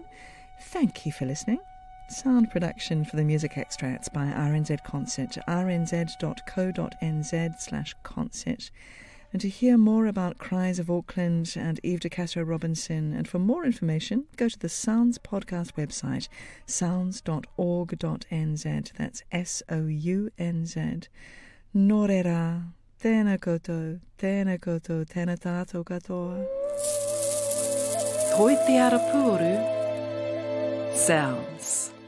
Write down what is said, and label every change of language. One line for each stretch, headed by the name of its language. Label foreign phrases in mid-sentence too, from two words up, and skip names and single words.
English: Thank you for listening. Sound production for the music extracts by RNZ Concert, rnz.co.nz/concert. And to hear more about Cries of Auckland and Eve de Castro-Robinson, and for more information, go to the Sounds podcast website, sounds.org.nz. That's SOUNZ.
Māori: Norera, tēnā koutou, tēnā tātou katoa. Toi te Arapuoru.
English: Sounds.